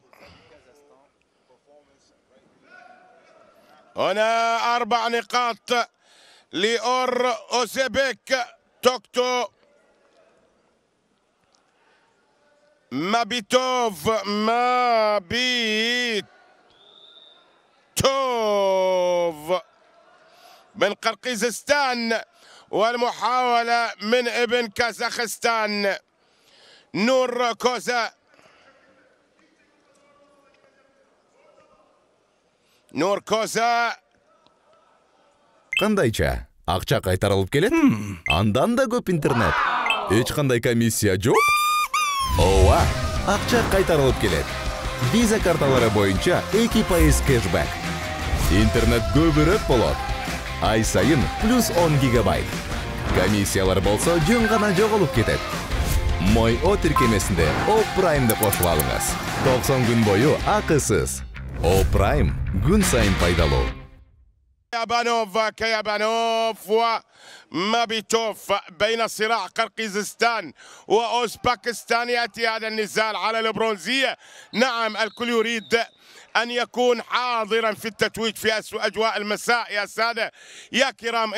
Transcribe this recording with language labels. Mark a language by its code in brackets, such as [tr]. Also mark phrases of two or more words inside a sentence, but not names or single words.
[ar] هنا 4 نقاط لأوروزوبيك توكتو مابيتوف من قرقيزستان، والمحاولة من ابن كازاخستان نور كوزا. [ky] Кандайча? Акча кайтарылып келет? Андан да көп интернет. Эч кандай комиссия жок? Ооба, акча кайтарылып келет. Виза карталары боюнча 2% кэшбэк. Интернет көбүрөөк болот. Ай сайын плюс 10 гигабайт. Комиссиялар болсо жөн гана жоголуп кетет. Мой О тиркемесинде О Праймды кошуп алыңыз. 90 күн бою акысыз. О Прайм күн сайын пайдалуу. [ar] كيابانوف ومابيتوف بين صراع قرقيزستان وأوزباكستان. يأتي هذا النزال على البرونزية. نعم، الكل يريد أن يكون حاضرا في التتويج في أجواء المساء يا سادة يا كرام.